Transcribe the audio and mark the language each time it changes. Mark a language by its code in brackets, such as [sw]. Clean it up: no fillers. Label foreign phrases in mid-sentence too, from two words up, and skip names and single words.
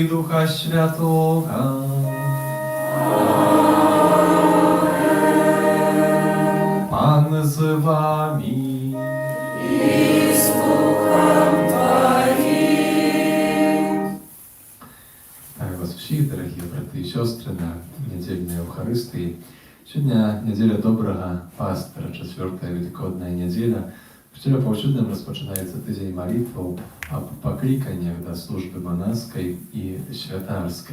[pl] Духа Świętego. Pan z wami. I z duchem Twoim. [uk] Вітаю вас всіх, дорогі брати і сестри, на недільній Евхаристії. Сьогодні неділя Доброго Пастора, 4-та Великодна неділя. В вчора повсюдно розпочинається тиждень молитв об покликаннях до служби монашеской і святарской.